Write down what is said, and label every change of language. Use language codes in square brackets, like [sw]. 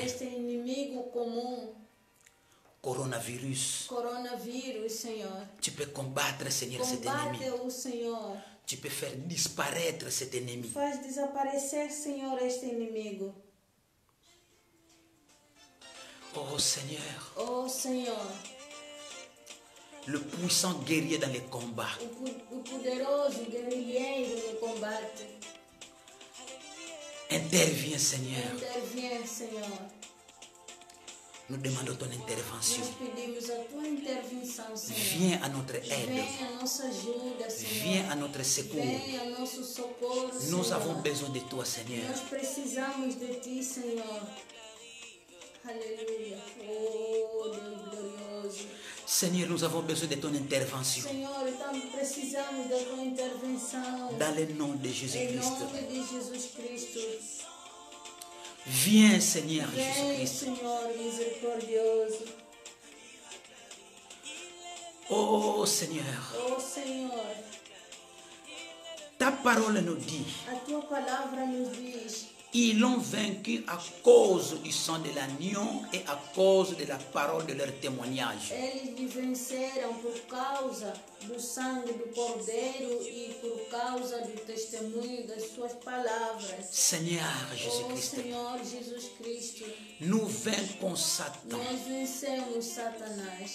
[pt] este inimigo comum, [fr] coronavirus. [pt] coronavírus, Senhor. [fr] Tu peux combattre, Seigneur, cet ennemi. [pt] Combate-o, Senhor. [fr] Tu peux faire disparaître cet ennemi. [pt] Faz desaparecer, Senhor, este inimigo. [fr] Oh Seigneur, [pt] Oh, Senhor, [fr] le puissant guerrier dans les combats. [pt] o poderoso guerrilheiro no combate. [fr] Interviens, Seigneur. [pt] Intervém, Senhor. [fr] Nous demandons ton intervention. [pt] Nós pedimos a tua intervenção, Senhor. [fr] Viens à notre aide. [pt] Vem a nossa ajuda, Senhor. [fr] Viens à notre secours. [pt] Vem a nosso socorro, [fr] Nous [pt] Senhor. [fr] avons besoin de toi, Seigneur. [pt] Nós precisamos de ti, Senhor. Aleluia. Oh, Deus glorioso. [fr] Seigneur, nous avons besoin de ton intervention. [pt] Senhor, então precisamos da tua intervenção. [fr] Dans le nom de [pt] Em [fr] Jésus-Christ. [pt] nome de Jesus Cristo. [fr] Viens, Seigneur [pt] Vem, [fr] Jésus-Christ. [pt] Senhor misericordioso. [fr] Oh Seigneur, [pt] Oh, Senhor, [fr] ta parole nous dit, [pt] a tua palavra nos diz: [fr] ils l'ont vaincu à cause du sang de l'agneau et à cause de la parole de leur témoignage. [pt] eles lhe venceram por causa do sangue do Cordeiro e por causa do testemunho das suas palavras. [fr] Seigneur [pt] Oh, [fr] Jésus-Christ, [pt] Senhor Jesus Cristo, [fr] nous vaincons Satan [pt] nós vencemos Satanás